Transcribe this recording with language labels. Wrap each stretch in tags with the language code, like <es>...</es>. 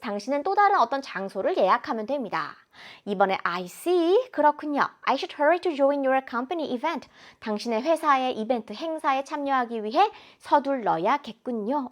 <ko>당신은 또 다른 어떤 장소를 예약하면 됩니다. 이번에</ko> <en>I see.</en> <ko>그렇군요.</ko> <en>I should hurry to join your company event.</en> <ko>당신의 회사의 이벤트, 행사에 참여하기 위해 서둘러야겠군요.</ko>